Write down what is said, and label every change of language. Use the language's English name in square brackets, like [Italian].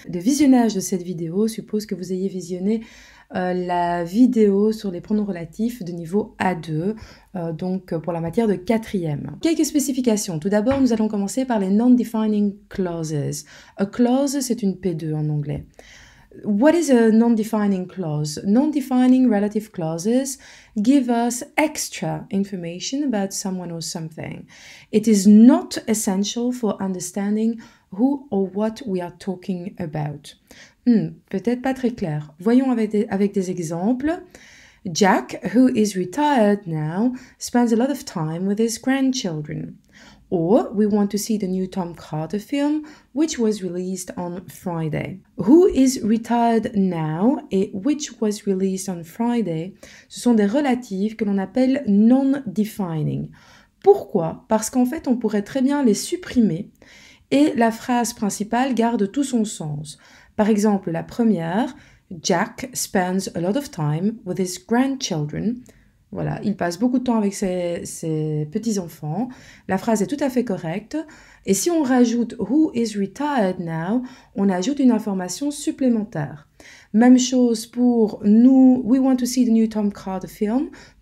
[French] Le visionnage de cette vidéo suppose que vous ayez visionné la vidéo sur les pronoms relatifs de niveau A2, donc pour la matière de 4e. Quelques spécifications. Tout d'abord, nous allons commencer par les non-defining clauses. A clause, c'est une P2 en anglais. What is a non-defining clause? Non-defining relative clauses give us extra information about someone or something. It is not essential for understanding who or what we are talking about. Peut-être pas très clair. Voyons avec des exemples. [English] Jack, who is retired now, spends a lot of time with his grandchildren. Or we want to see the new Tom Carter film, which was released on Friday. Who is retired now [French] et [English] which was released on Friday, [French] ce sont des relatifs que l'on appelle non-defining. Pourquoi? Parce qu'en fait, on pourrait très bien les supprimer et la phrase principale garde tout son sens. Par exemple, la première, [English] Jack spends a lot of time with his grandchildren. [French] Voilà, il passe beaucoup de temps avec ses petits-enfants. La phrase est tout à fait correcte. Et si on rajoute « [English] Who is retired now [French] », on ajoute une information supplémentaire. Même chose pour nous, [English] « We want to see the new Tom Carter film ».